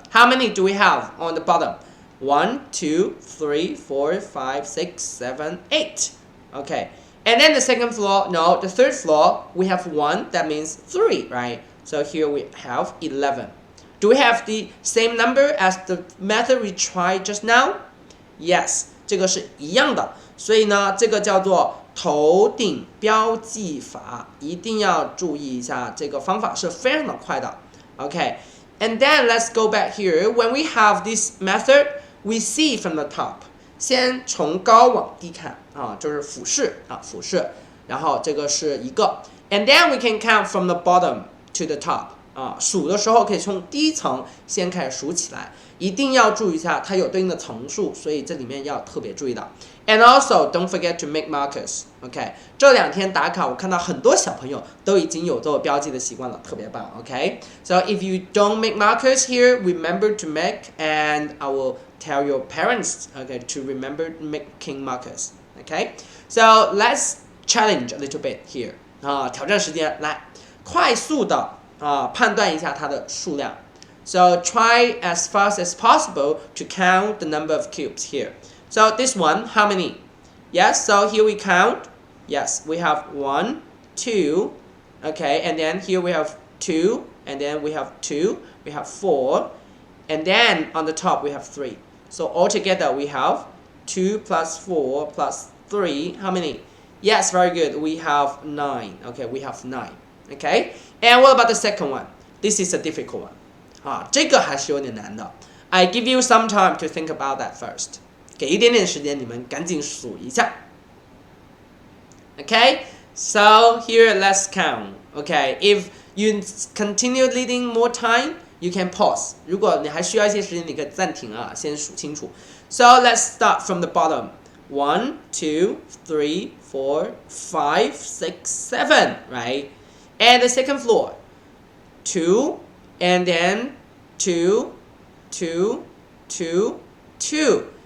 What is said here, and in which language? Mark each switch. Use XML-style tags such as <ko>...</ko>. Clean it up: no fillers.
<en>How many do we have on the bottom? 1, 2, 3, 4, 5, 6, 7, 8. Okay. And then the second floor, no, the third floor, we have 1, that means 3, right? So here we have 11. Do we have the same number as the method we tried just now?</en> <zh>Yes, 这个是一样的。所以呢，这个叫做头顶标记法，一定要注意一下，这个方法是非常的快的。</zh> <en>Okay, and then let's go back here. When we have this method, we see from the top.</en> <zh>先从高往低看啊，就是俯视啊，俯视。然后这个是一个 ，</zh> <en>and then we can count from the bottom to the top.</en> <zh>数的时候可以从第一层先开始数起来，一定要注意一下它有对应的层数，所以这里面要特别注意的。</zh> <en>And also don't forget to make markers.</en> <zh>OK， 这2天打卡，我看到很多小朋友都已经有做标记的习惯了，特别棒。</zh> <en>OK，so if you don't make markers here, remember to make, and I will tell your parents, okay, to remember making markers. OK，so let's challenge a little bit here.</en> <zh>挑战时间，来，快速的判断一下它的数量。</zh> <en>So try as fast as possible to count the number of cubes here. So this one, how many? Yes, so here we count. Yes, we have 1, 2, okay, and then here we have 2, and then we have 2, we have 4, and then on the top we have 3. So altogether we have 2 plus 4 plus 3, how many? Yes, very good, we have 9. Okay, we have 9. Okay, and what about the second one? This is a difficult one.</en> <zh>这个还是有点难的。</zh> <en>I give you some time to think about that first.</en> <zh>给一点点时间，你们赶紧数一下。</zh> <en>Okay, so here let's count. Okay, if you continue needing more time, you can pause.</en> <zh>如果你还需要一些时间，你可以暂停先数清楚。</zh> <en>So let's start from the bottom. 1, 2, 3, 4, 5, 6, 7, right? And the second floor, 2, and then 2, 2, 2, 2.</en>